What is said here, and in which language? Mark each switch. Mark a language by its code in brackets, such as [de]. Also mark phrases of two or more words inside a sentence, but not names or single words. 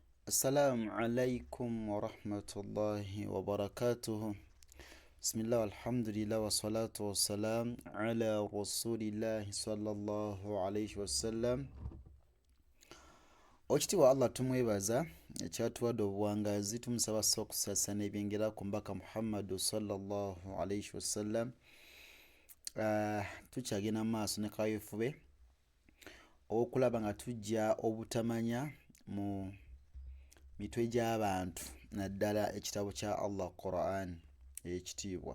[ar] السلام عليكم ورحمة الله وبركاته. بسم الله والحمد لله والصلاة والسلام على رسول الله صلى الله عليه وسلم. [lg] Okitiibwa Allah tumwebaza ekyatuwadde obuwangazi, tumusaba ssa okusasana ebyengera ku mbaka Muhammadu [ar] صلى الله عليه وسلم. [lg] Tukyagenda mu maaso ne kaweefube okulaba nga tujja obutamanya mu mitwe gy'abantu naddala ekitabo kya Allah Quran ekitiibwa.